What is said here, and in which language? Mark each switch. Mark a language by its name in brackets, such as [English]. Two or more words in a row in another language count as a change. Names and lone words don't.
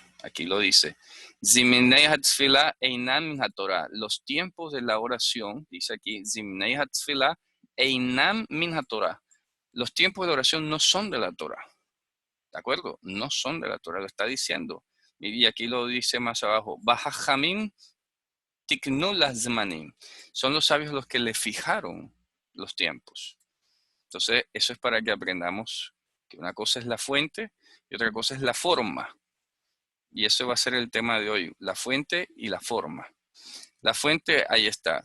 [Spanish] Aquí lo dice. [Hebrew] זמני התפילה אינם מן התורה. [Spanish] Los tiempos de la oración, dice aquí, [Hebrew] זמני התפילה אינם מן התורה. [Spanish] Los tiempos de la oración no son de la Torah. ¿De acuerdo? No son de la Torah, lo está diciendo. Y aquí lo dice más abajo. [Hebrew] בחכמים תיקנו לזמנים. [Spanish] Son los sabios los que le fijaron los tiempos. Entonces, eso es para que aprendamos que una cosa es la fuente y otra cosa es la forma. Y eso va a ser el tema de hoy, la fuente y la forma. La fuente, ahí está.